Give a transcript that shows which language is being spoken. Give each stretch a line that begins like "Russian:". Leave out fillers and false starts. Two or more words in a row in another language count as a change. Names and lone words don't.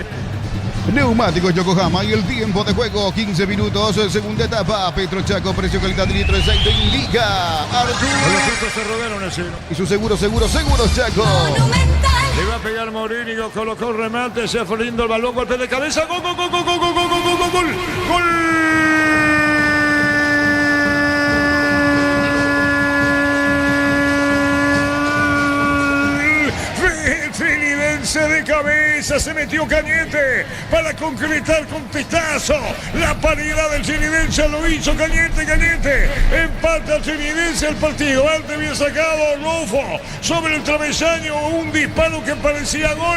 Spanish: Neumáticos Yokohama y el tiempo de juego 15 minutos, segunda etapa. Petro Chaco, precio calidad de litro de aceite indica Arturo. Los frutos se rodearon el cielo. Y su seguros Chaco. Le va a pegar Mourinho, colocó el remate, se fue lindo el balón, golpe de cabeza, gol, gol, gol, gol, gol, gol, gol, gol, gol, gol, gol. Trinidense de cabeza, se metió Cañete para concretar con testazo. La paridad del Trinidense lo hizo Cañete. Empata el Trinidense el partido. Antes había sacado Rofo sobre el travesaño un disparo que parecía gol.